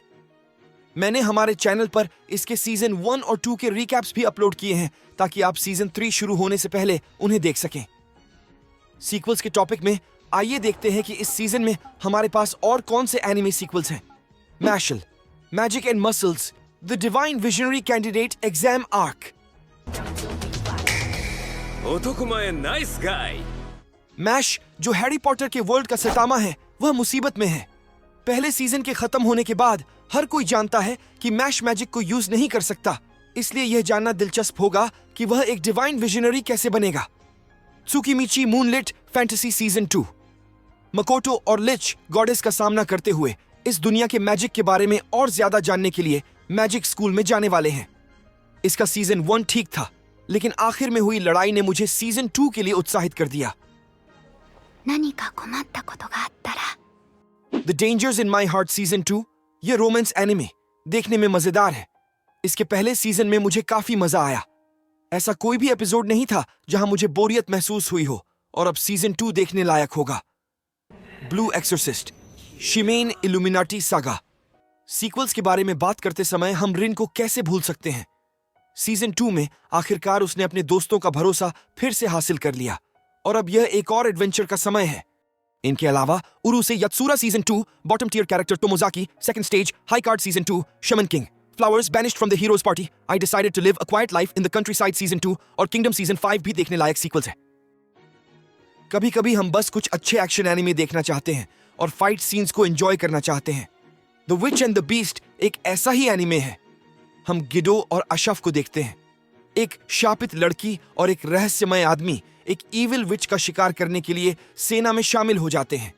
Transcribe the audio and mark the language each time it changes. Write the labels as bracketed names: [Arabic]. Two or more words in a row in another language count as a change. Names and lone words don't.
[Hindi] मैंने हमारे चैनल पर इसके सीजन 1 और 2 के रिकैप्स भी अपलोड किए हैं, ताकि आप सीजन 3 शुरू होने से पहले उन्हें देख सकें। सीक्वल्स के टॉपिक में आइए देखते हैं कि इस सीजन में हमारे पास और कौन से [English] anime sequels [Hindi] हैं। मैशल, मैजिक एंड मसल्स, द डिवाइन विजनरी कैंडिडेट एग्जाम आर्क। [Japanese] 男前ナイスガイ [Hindi] मैश, जो हैरी पॉटर के वर्ल्ड का सतामा है, वह मुसीबत में है। पहले सीजन के खत्म होने के बाद हर कोई जानता है कि मैश मैजिक को यूज नहीं कर सकता, इसलिए यह जानना दिलचस्प होगा कि वह एक [English] divine visionary [Hindi] कैसे बनेगा। त्सुकिमिची मूनलिट फैंटेसी सीजन 2। मकोटो और लिच गॉडेस का सामना करते हुए इस दुनिया के मैजिक के बारे में और ज्यादा जानने के लिए मैजिक स्कूल में जाने वाले हैं। इसका सीजन 1 ठीक था, लेकिन आखिर में हुई लड़ाई ने मुझे सीजन 2 के लिए उत्साहित कर दिया। [Japanese] 何か困ったことがあったら [Hindi] द डेंजर्स इन माई हार्ट सीजन 2, यह [English] romance anime [Hindi] देखने में मजेदार है। इसके पहले सीजन में मुझे काफी मजा आया। ऐसा कोई भी एपिसोड नहीं था जहां मुझे बोरियत महसूस हुई हो, और अब सीजन 2 देखने लायक होगा। ब्लू एक्सोर्सिस्ट, शिमेन इल्यूमिनाटी सागा। सीक्वल्स के बारे में बात करते समय हम रिन को कैसे भूल सकते हैं। सीजन 2 में आखिरकार उसने अपने दोस्तों का भरोसा फिर से हासिल कर लिया, और अब यह एक और एडवेंचर का समय है। इनके अलावा उरुसे यत्सुरा सीजन 2, बॉटम टियर कैरेक्टर टोमोजाकी, सेकंड स्टेज, हाई कार्ड सीजन 2, शमन किंग, फ्लावर्स बैनिश्ड फ्रॉम द हीरोज पार्टी, आई डिसाइडेड टू लिव अ क्वाइट लाइफ इन द कंट्रीसाइड सीजन 2 और किंगडम सीजन 5 भी देखने लायक सीक्वल्स है। कभी कभी हम बस कुछ अच्छे [English] action anime [Hindi] देखना चाहते हैं और [English] fight scenes [Hindi] को एंजॉय करना चाहते हैं। द विच एंड द बीस्ट एक ऐसा ही एनिमे है। हम गिडो और अशफ को देखते हैं, एक शापित लड़की और एक रहस्यमय आदमी एक [English] evil witch [Hindi] का शिकार करने के लिए सेना में शामिल हो जाते हैं।